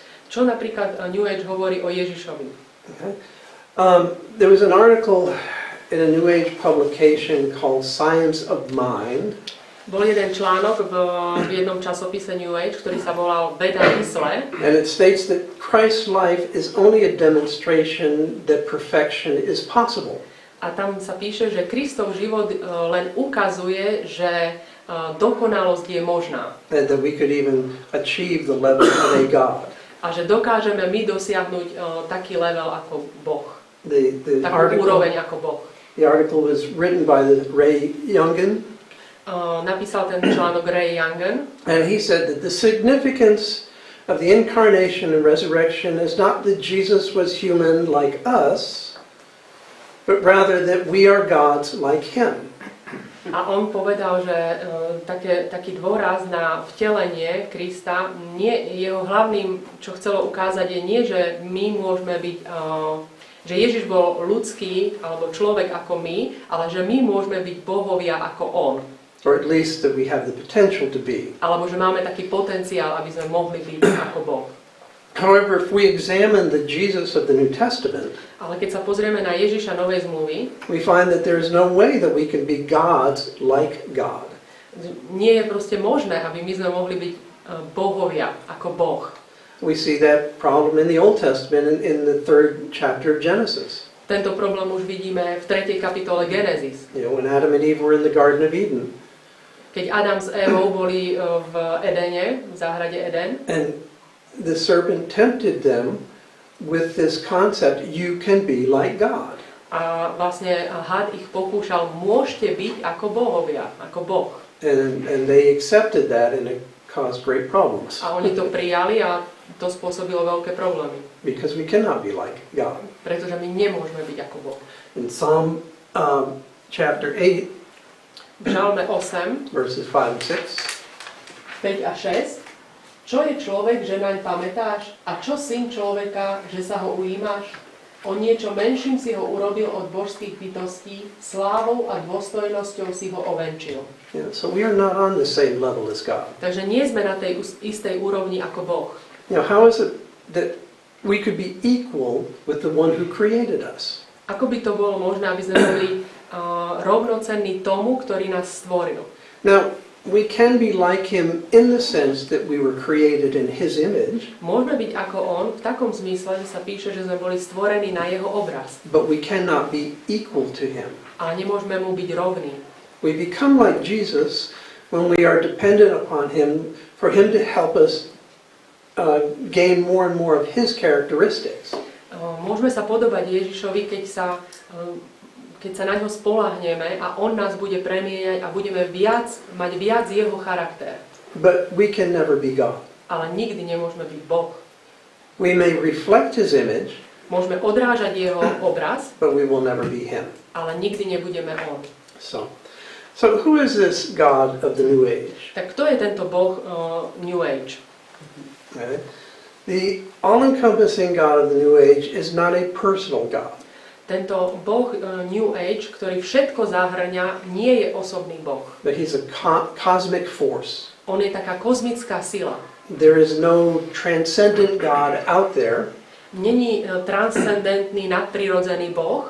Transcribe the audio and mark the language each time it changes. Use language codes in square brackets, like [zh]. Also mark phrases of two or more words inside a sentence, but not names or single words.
[sk] Čo napríklad New Age hovorí o Ježišovi? [en] Okay. There was an article in a New Age publication called Science of Mind. [sk] Bol jeden článok v jednom časopise New Age, ktorý sa volal Veda mysle. [en] And it states that Christ's life is only a demonstration that perfection is possible. [sk] A tam sa píše, že Kristov život len ukazuje, že dokonalosť je možná. [en] And that we could even achieve the level of a God. [sk] A že dokážeme my dosiahnuť taký level ako Boh. [en] The [sk] Takú úroveň ako Boh. [en] article was written by Ray Youngen. [sk] Napísal ten článok Ray Youngen. [en] And he said that the significance of the incarnation and resurrection is not that Jesus was human like us, but rather that we are gods like him. [sk] A on povedal, že taký dôraz na vtelenie Krista, jeho hlavným, čo chcelo ukázať, je nie, že my môžeme byť, že Ježiš bol ľudský alebo človek ako my, ale že my môžeme byť bohovia ako on. [en] Or at least that we have the potential to be. [sk] Alebo že máme taký potenciál, aby sme mohli byť ako Boh. [en] However, if we examine the Jesus of the New Testament, [sk] Ale keď sa pozrieme na Ježiša Novej zmluvy, [en] we find that there is no way that we can be gods like God. [sk] nie je proste možné, aby my sme mohli byť bohovia ako Boh. [en] We see that problem in the Old Testament in the 3rd chapter of Genesis. [sk] Tento problém už vidíme v 3. kapitole Genesis. [en] You know, when Adam and Eve were in the Garden of Eden. [sk] Keď Adam s Evou boli v Edene, v záhrade Eden, [en] And the serpent tempted them with this concept, you can be like God. [sk] a vlastne had ich pokúšal, môžete byť ako bohovia, ako Boh. [en] And they accepted that and it caused great problems. [sk] A oni to prijali a to spôsobilo veľké problémy. [en] Because we cannot be like God. [sk] Pretože my nemôžeme byť ako Boh. [en] In Psalm chapter 8, [sk] V Žalme 8, [en] verses 5 and 6, [sk] 5 a 6. Čo je človek, že naň pamätáš? A čo syn človeka, že sa ho ujímaš? O niečo menším si ho urobil od božských bytostí, slávou a dôstojnosťou si ho ovenčil. [en] yeah, so we are not on the same level as God. [sk] Takže nie sme na tej istej úrovni ako Boh. [en] You know, how is it that we could be equal with the one who created us? [sk] Ako by to bolo možné, aby sme boli rovnocenní tomu, ktorý nás stvoril? [en] Now, we can be like him in the sense that we were created in his image, [sk] Môžeme byť ako on v takom zmysle, že sa píše, že sme boli stvorení na jeho obraz. [en] but we cannot be equal to him. [sk] Ale nemôžeme mu byť rovní. [en] We become like Jesus when we are dependent upon him for him to help us gain more and more of his characteristics. [sk] Môžeme sa podobať Ježišovi, keď sa na ňo spoľahneme a on nás bude premieňať a budeme mať viac jeho charakter. [en] But we can never be God. [sk] Ale nikdy nemôžeme byť Boh. [en] We may reflect his image, [sk] Môžeme odrážať jeho obraz, [en] but we will never be him. [sk] ale nikdy nebudeme on. [en] So who is this God of the New Age? [sk] Tak kto je tento Boh New Age? [en] Right? The all-encompassing God of the New Age is not a personal God. [sk] Tento Boh New Age, ktorý všetko zahrňa, nie je osobný Boh. [en] But he's a cosmic force. [sk] On je taká kozmická sila. [en] There is no transcendent God out there, [sk] Není transcendentný, nadprirodzený Boh,